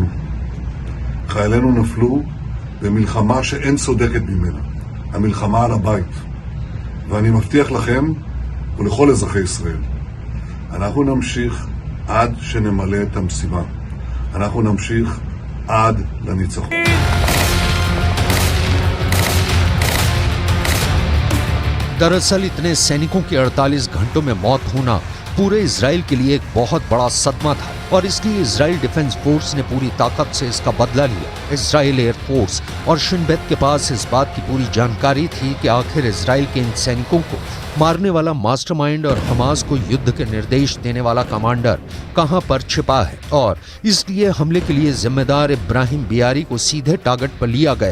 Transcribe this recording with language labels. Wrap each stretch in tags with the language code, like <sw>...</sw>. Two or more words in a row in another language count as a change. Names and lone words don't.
<he>חיילינו נפלו במלחמה שאין צודקת ממנה, המלחמה על הבית. ואני מבטיח לכם ולכל אזרחי ישראל, אנחנו נמשיך עד שנמלא את המשימה. אנחנו נמשיך עד לניצחון.</he> <hi>दरअसल इतने सैनिकों की 48 घंटों में मौत होना पूरे इजराइल के लिए एक बहुत बड़ा सदमा था और इसलिए इजराइल डिफेंस फोर्स ने पूरी ताकत से इसका बदला लिया। इजराइल एयर फोर्स और शिन बेत के पास इस बात की पूरी जानकारी थी कि आखिर इजराइल के इन सैनिकों को मारने वाला मास्टरमाइंड और हमास को युद्ध के निर्देश देने वाला कमांडर कहां पर छिपा है और इसलिए हमले के लिए जिम्मेदार इब्राहिम बियारी को सीधे टारगेट पर लिया गया।</hi>